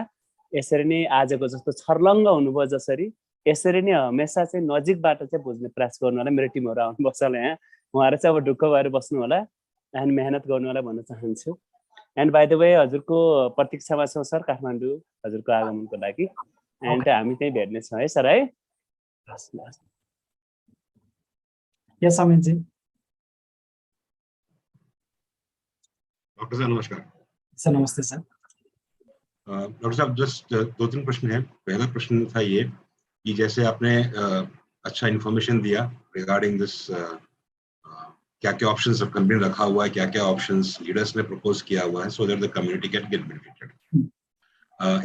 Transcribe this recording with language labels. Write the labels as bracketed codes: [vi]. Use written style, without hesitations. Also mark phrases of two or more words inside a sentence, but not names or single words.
[ne] यसरी नै आजको जस्तो छर्लङ्ग हुनुभयो जसरी, यसरी नै हमेसा चाहिँ नजिकबाट चाहिँ बुझ्ने प्रयास गर्नु होला। मेरो टिमहरू आउनुपर्छ होला यहाँ, उहाँहरू चाहिँ अब ढुक्क भएर बस्नु होला एन्ड मेहनत गर्नु होला भन्न चाहन्छु। [en] and by the way [ne] हजुरको प्रतीक्षामा छौँ सर काठमाडौँ हजुरको आगमनको लागि, एन्ड हामी त्यहीँ भेट्नेछौँ है सर है। यस अमितजी। [hi] डॉक्टर साहब नमस्कार। सर नमस्ते सर। डॉक्टर साहब जस्ट 2-3 प्रश्न हैं। पहला प्रश्न था ये कि जैसे आपने अच्छा इन्फॉर्मेशन दिया [en] regarding this, [hi] क्या क्या ऑप्शंस कंपनी ने रखा हुआ है, क्या क्या ऑप्शंस लीडर्स ने प्रपोज किया हुआ है, [en] so that the community can get benefited.